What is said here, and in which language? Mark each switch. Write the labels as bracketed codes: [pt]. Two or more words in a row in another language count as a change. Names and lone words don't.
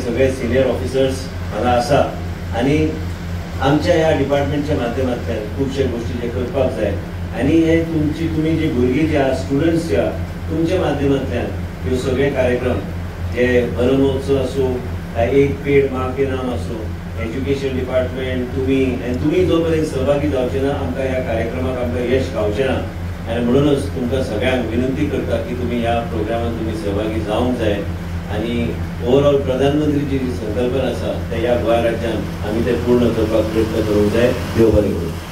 [kok] सगळे [en] senior officers [kok] हांगा आसा आनी आमच्या ह्या डिपार्टमेंटच्या माध्यमांतल्यान खुबशे गोश्टी जे करपाक जाय आनी हे तुमी जे भुरगीं जे आहा स्टुडंट्स जे आहा तुमच्या माध्यमांतल्यान ह्यो सगळे कार्यक्रम जे वन महोत्सव आसूं काय एक पेड माँ के नाम आसूं [en] Education Department [kok] तुमी जो पर्यंत सहभागी जावचे ना आमकां ह्या कार्यक्रमाक आमकां यश गावचें ना आनी म्हणूनच तुमकां सगळ्यांक विनंती करता की तुमी ह्या प्रोग्रामांत तुमी सहभागी जावंक जाय आनी ओवरऑल प्रधानमंत्रीची जी संकल्पना आसा ते ह्या गोंय राज्यांत आमी ते पूर्ण करपाक प्रयत्न करूंक जाय देव बरें करूं